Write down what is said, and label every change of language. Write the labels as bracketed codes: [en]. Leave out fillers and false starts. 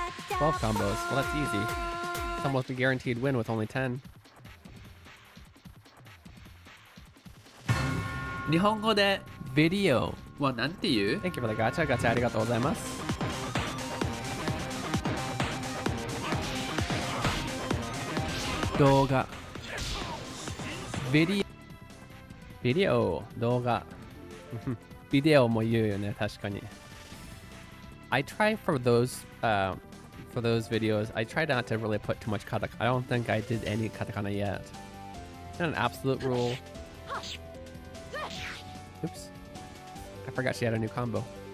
[en] 12 combos. Well, that's easy. It's almost a guaranteed win with only 10. [ja] 日本語でビデオはなんて言う？ [en] Thank you for the gacha. [ja] Gacha ありがとうございます。動画。ビデオ、動画。ビデオも言うよね、確かに。 [en] I try for those videos, I try not to really put too much katakana. I don't think I did any katakana yet. It's not an absolute rule. Oops. I forgot she had a new combo.